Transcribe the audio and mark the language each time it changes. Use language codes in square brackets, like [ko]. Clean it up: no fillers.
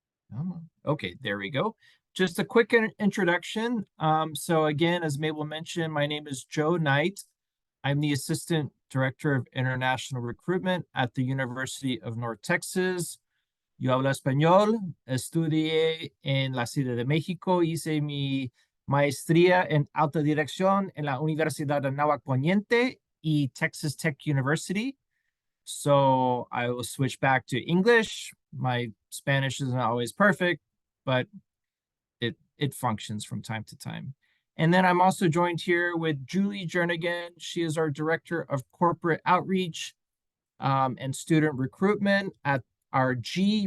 [en] Come on. Okay, there we go. Just a quick introduction. So again, as Mabel mentioned, my name is Joe Knight. I'm the Assistant Director of International Recruitment at the University of North Texas. [es] Yo hablo español, estudié en la Ciudad de México, hice mi maestría en alta dirección en la Universidad de Anáhuac Poniente y Texas Tech University. [en] So I will switch back to English. My Spanish isn't always perfect, but it functions from time to time. And then I'm also joined here with Julie Jernigan. She is our Director of Corporate Outreach and Student Recruitment at our G.